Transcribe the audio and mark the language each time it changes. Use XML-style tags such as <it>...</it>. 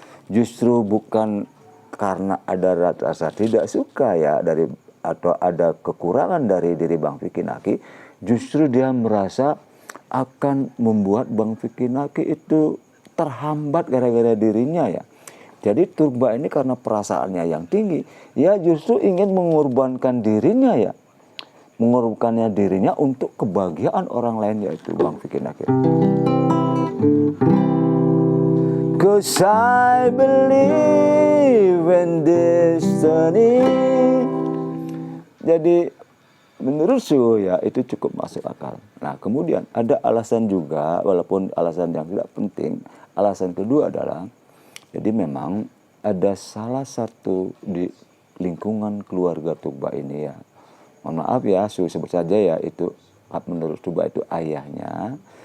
<id>Justru bukan karena ada rasa tidak suka ya dari atau ada kekurangan dari diri Bang Vicky Naki, justru dia merasa akan membuat Bang Vicky Naki itu terhambat gara-gara dirinya ya. Jadi Tuba ini karena perasaannya yang tinggi, ya justru ingin mengorbankan dirinya ya. Mengorbankannya dirinya untuk kebahagiaan orang lain, yaitu Bang Vicky Naki.</id> <en>'Cause I believe in destiny.</en> <id>Jadi menurut Su ya itu cukup masuk akal. Nah kemudian ada alasan juga, walaupun alasan yang tidak penting. Alasan kedua adalah, jadi memang ada salah satu di lingkungan keluarga Tuba ini ya, mohon maaf ya Su sebut saja ya, itu menurut Tuba itu ayahnya.</id>